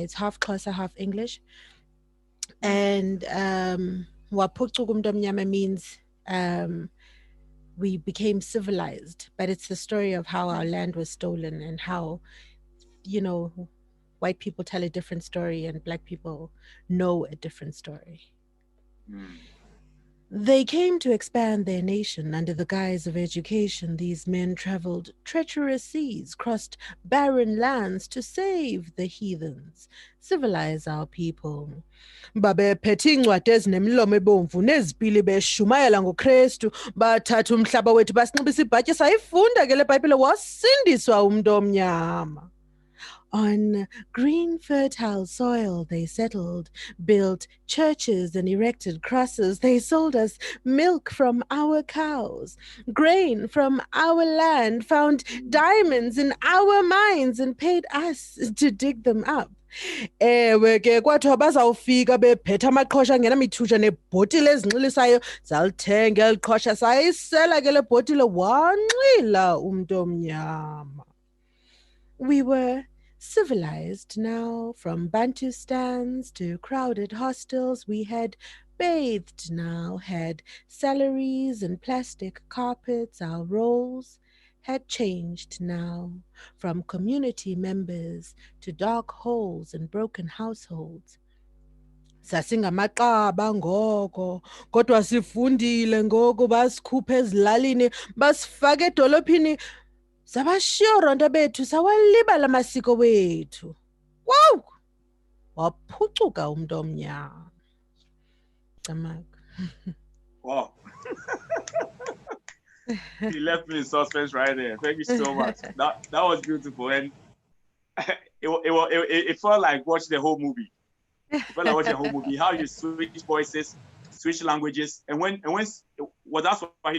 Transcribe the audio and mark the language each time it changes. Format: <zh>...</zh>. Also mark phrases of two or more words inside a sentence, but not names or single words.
<en>It's half Xhosa, half English. And</en> <xh>Waphucu Kumntomnyama</xh> <en>means we became civilized, but it's the story of how our land was stolen and how, you know, white people tell a different story and Black people know a different story. They came to expand their nation under the guise of education. These men traveled treacherous seas, crossed barren lands to save the heathens, civilize our people.</en> <xh>Babephethe iincwadi ezinemilomo ebomvu nezipili beshumayela ngoKristu, bathatha umhlaba wethu basinxibisa ibhatyi, sayifunda ke le Bhayibhile, wasindiswa umntu omnyama.</xh> <en>On green, fertile soil they settled, built churches and erected crosses. They sold us milk from our cows, grain from our land, found diamonds in our mines and paid us to dig them up.</en> <xh>Ewe ke kwathiwa bazawufika bephethe amaqhosha angena mithuja nebhotile ezinxilisayo, zalithenga eli qhosha, sayisela ke le bhotile, wanxila umntu omnyama.</xh> <en>We were civilized now. From Bantustans to crowded hostels, we had bathed now, had salaries and plastic carpets. Our roles had changed now, from community members to dark holes and broken households.</en> <xh>Sasingamaqaba ngoko, kodwa sifundile ngoku, basikhupha ezilalini basifaka edolophini, sabashiyoronto bethu, sawalibala amasiko wethu.</xh> <en>Wow!</en> <xh>Waphucuka umntu omnyama. Camaka.</xh> <en>Wow. You left me in suspense right there. Thank you so much. That was beautiful, and it felt like watching the whole movie. It felt like watching the whole movie. How you switch voices, switch languages, and when was that Swahili?</en>